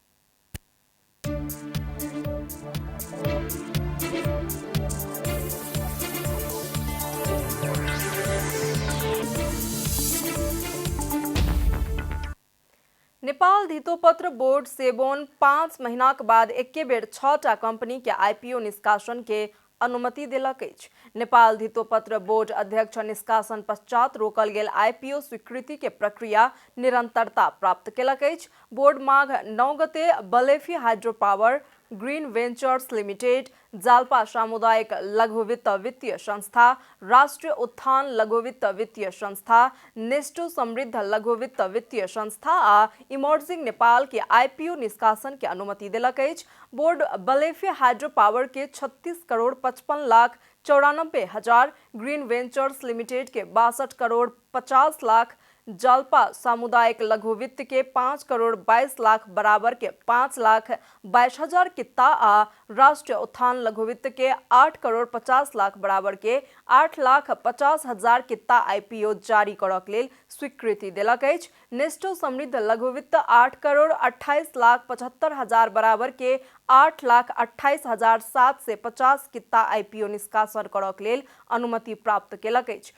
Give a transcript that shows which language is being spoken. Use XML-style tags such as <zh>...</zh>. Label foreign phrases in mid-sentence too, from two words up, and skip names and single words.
<mai>नेपाल धितोपत्र बोर्ड सेबोन 5 महीना के बाद एके बेर 6टा कंपनी के IPO निष्कासन के अनुमति दिलक अछि। नेपाल धितोपत्र बोर्ड अध्यक्ष निष्कासन पश्चात रोकल गेल IPO स्वीकृति के प्रक्रिया निरंतरता प्राप्त केलक अछि। बोर्ड माघ 9 गते बलेफी हाइड्रो पावर, ग्रीन वेंचर्स लिमिटेड, जाल्पा सामुदायिक लघु वित्त वित्तीय संस्था, राष्ट्रीय उत्थान लघु वित्त वित्तीय संस्था, नेस्टो समृद्ध लघु वित्त वित्तीय संस्था आ इमर्जिंग नेपाल के IPO निष्कासन के अनुमति दिलक अछि। बोर्ड बलेफी हाइड्रो पावर के 36,55,94,000, ग्रीन वेंचर्स लिमिटेड के 62,50,00,000, जाल्पा सामुदायिक लघु वित्त के 5,22,00,000 बराबर के 5,22,000 कित्ता आ राष्ट्रीय उत्थान लघु वित्त के 8,50,00,000 बराबर के 8,50,000 कित्ता IPO जारी करक लेल स्वीकृति दिलक अछि। नेस्टो समृद्ध लघु वित्त 8,28,75,000 बराबर के 8,28,750 कित्ता IPO निष्कासन करक लेल अनुमति प्राप्त केलक अछि।</mai>